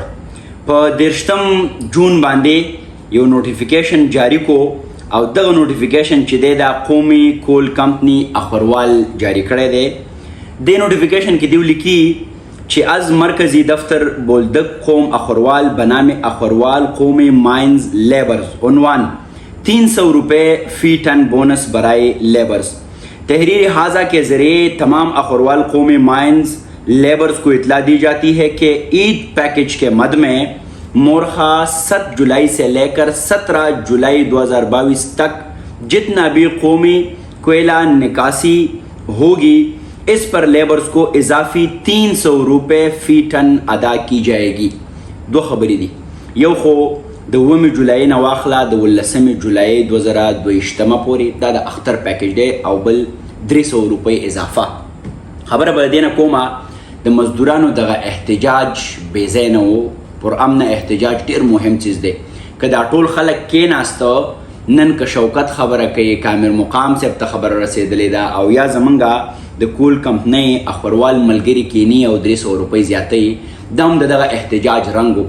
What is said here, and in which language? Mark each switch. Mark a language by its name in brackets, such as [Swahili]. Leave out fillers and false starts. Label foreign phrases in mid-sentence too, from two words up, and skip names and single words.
[Pashto] په 30 جون باندې یو نوټیفیکیشن جاری کو او دغه نوټیفیکیشن چې دی دا قومي کول کمپنی اخروال جاری کړی دی. دې نوټیفیکیشن کې دیو لیکي چې [Urdu] از مرکزی دفتر بولدک قوم اخروال بنام اخروال قومی مائنز لیبرز عنوان 300 روپے فی ٹن بونس برائے لیبرز. تحریر حاضہ کے ذریعے تمام اخروال قومی مائنز لیبرز کو اطلاع دی جاتی ہے کہ عید پیکج کے مد میں مورخہ 7 جولائی سے لے کر 17 جولائی 2022 تک جتنا بھی قومی کوئلہ نکاسی ہوگی اس پر لیبرز کو اضافی 300 روپے فی ٹن ادا کی جائے گی. [Pashto] دو خبری دی، یو خو د 9 جولائی نه واخله د 19 جولائی 2022 پورې دا د اختر پیکج دی او بل 300 [Urdu] روپے اضافه. [Pashto] خبره به دې نه کومه د مزدورانو دغه احتجاج بې ځای نه و. پر امن احتجاج ډیر مهم چیز دی. که دا ټول خلک کېناسته نن که شوکت خبره کوي، که امیر مقام صاحب ته خبره رسېدلې ده او یا زمونږ د کول کمپنۍ اخروال ملګري کینی او 300 روپۍ زیاتوي، دا هم د دغه احتجاج رنګ و.